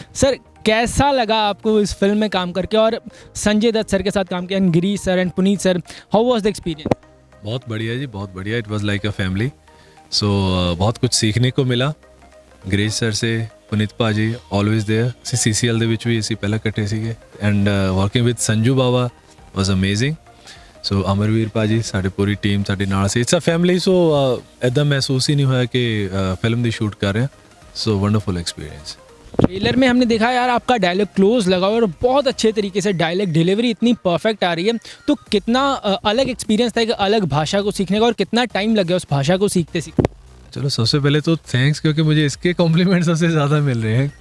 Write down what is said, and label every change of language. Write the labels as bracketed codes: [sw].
[hi] Sir कैसा लगा आपको इस फिल्म में काम करके और संजय दत्त सर के साथ काम किया, Girish sir and Puneet sir, [en] How was the experience? [hi] बहुत बढ़िया जी, बहुत बढ़िया। [en] It was like a family. [hi] सो बहुत कुछ सीखने को मिला गिरीश सर से, पुनीत पाजी ऑलवेज देयर। [pa] CCL ਦੇ ਵਿੱਚ ਵੀ ਅਸੀਂ ਪਹਿਲਾਂ ਇਕੱਠੇ ਸੀਗੇ and [en] Working with Sanju Bawa was amazing. [pa] ਸੋ ਅਮਰਵੀਰ ਪਾਜੀ, ਸਾਡੀ ਪੂਰੀ ਟੀਮ ਸਾਡੇ ਨਾਲ ਸੀ। [en] It's a family. [pa] ਸੋ ਇਦਾਂ ਮਹਿਸੂਸ ਹੀ ਨਹੀਂ ਹੋਇਆ ਕਿ ਫਿਲਮ ਦੀ ਸ਼ੂਟ ਕਰ ਰਹੇ ਹਾਂ। [en] So wonderful experience. [hi] ट्रेलर में हमने देखा यार आपका डायलॉग क्लोज लगा और बहुत अच्छे तरीके से डायलॉग डिलीवरी इतनी परफेक्ट आ रही है। तो कितना अलग एक्सपीरियंस था एक अलग भाषा को सीखने का, और कितना टाइम लग गया उस भाषा को सीखते सीखते? चलो सबसे पहले तो थैंक्स, क्योंकि मुझे इसके कॉम्प्लीमेंट सबसे ज़्यादा मिल रहे हैं।